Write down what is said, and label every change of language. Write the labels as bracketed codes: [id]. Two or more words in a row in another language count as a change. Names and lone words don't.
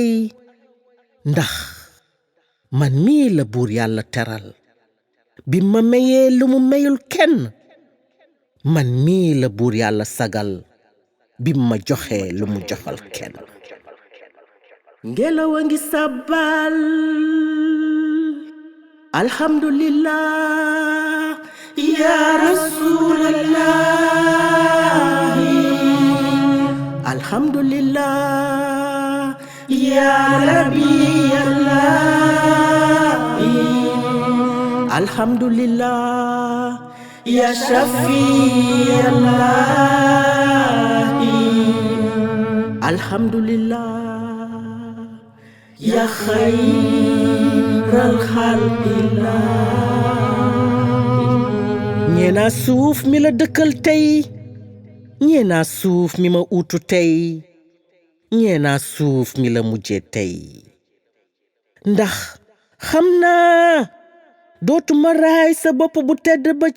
[wo] ndax man mii la buur yàlla teral bi ma mayee lu mu mayul kenn man mii la buur yàlla sagal bi ma joxee lu mu joxal kenn Ngelaw a ngi sàbbaal [ar] الحمد لله يا رسول الله الحمد لله يا ربي الله الحمد لله يا شفيع الله الحمد لله يا خير [wo] xalqillah ñeenaa suuf mi la dëkkal tey ñeenaa suuf mi ma uutu tey ñeenaa suuf mi la mujjee tey ndax xam naa dootuma raay sa bopp bu tedd ba ci